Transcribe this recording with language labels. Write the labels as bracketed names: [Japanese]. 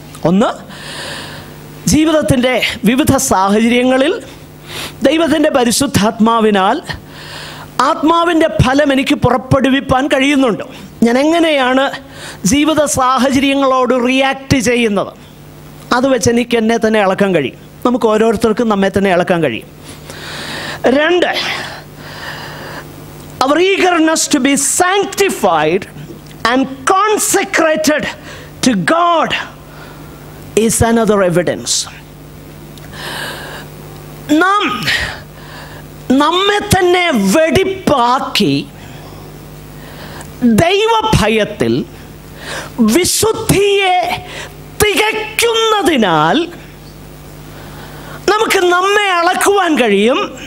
[Malayalam] ഒന്ന്, ജീവിതത്തിൻ്റെ വിവിധ സാഹചര്യങ്ങളിൽ ദൈവത്തിൻ്റെ പരിശുദ്ധാത്മാവിനാൽ ആത്മാവിൻ്റെ ഫലം എനിക്ക് പുറപ്പെടുവിപ്പാൻ കഴിയുന്നുണ്ട്. ഞാൻ എങ്ങനെയാണ് ജീവിത സാഹചര്യങ്ങളോട് റിയാക്ട് ചെയ്യുന്നത്, അത് വെച്ച് എനിക്ക് എന്നെ തന്നെ അളക്കാൻ കഴിയും. നമുക്ക് ഓരോരുത്തർക്കും നമ്മെ തന്നെ അളക്കാൻ കഴിയും. [English] 2, our eagerness to be sanctified and consecrated to God is another evidence. [Malayalam] നാം നമ്മെ തന്നെ വെടിപ്പാക്കി ദൈവഭയത്തിൽ വിശുദ്ധിയെ തികയ്ക്കുന്നതിനാൽ നമുക്ക് നമ്മെ അളക്കുവാൻ കഴിയും.